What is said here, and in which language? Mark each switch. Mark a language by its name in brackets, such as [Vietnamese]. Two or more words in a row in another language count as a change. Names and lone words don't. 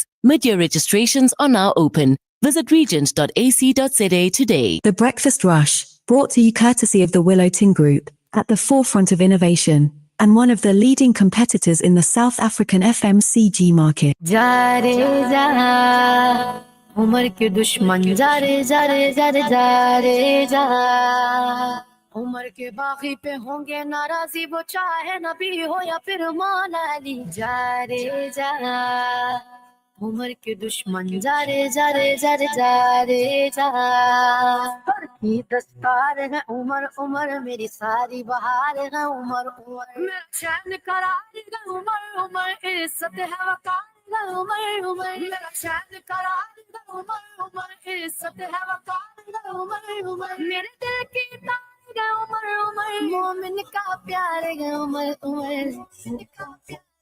[English] Mid-year registrations are now open. Visit regent.ac.za today. The Breakfast Rush, brought to you courtesy of the Willowton Group, at the forefront of innovation, and one of the leading competitors in the South African FMCG market. [Urdu] عمر کے دشمن جا رے جا رے جا رے جا رے جا عمر کے باغی پے ہونگے ناراضی وہ چاہے نبی ہو یا پھر مولا علی جا رے جا عمر کے دشمن جا رے جا رے جا رے جا رے جا کی دستار ہے عمر عمر میری ساری بہار ہے عمر عمر میرا چین قرار ہے عمر عمر عزت ہے وقار ہے عمر عمر میرا چین قرار ہے عمر عمر عزت ہے وقار ہے عمر عمر میرے دل کی تار ہے عمر عمر مومن کا پیار ہے عمر عمر